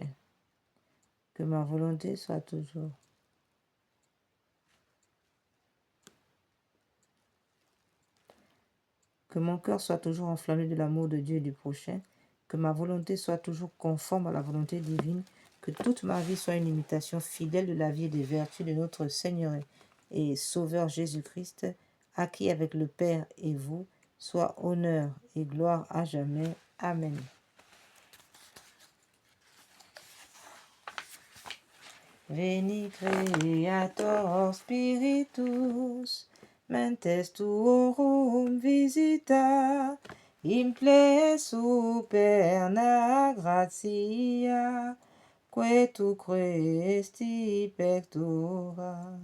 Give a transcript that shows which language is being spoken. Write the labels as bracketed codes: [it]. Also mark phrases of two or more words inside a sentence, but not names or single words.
[fr] Que ma volonté soit toujours Que mon cœur soit toujours enflammé de l'amour de Dieu et du prochain, que ma volonté soit toujours conforme à la volonté divine, que toute ma vie soit une imitation fidèle de la vie et des vertus de notre Seigneur et Sauveur Jésus-Christ, à qui avec le Père et vous soit honneur et gloire à jamais. Amen. [la] Veni Creator Spiritus, mentes tuorum visita, imple superna gratia, que tu cresti pectora.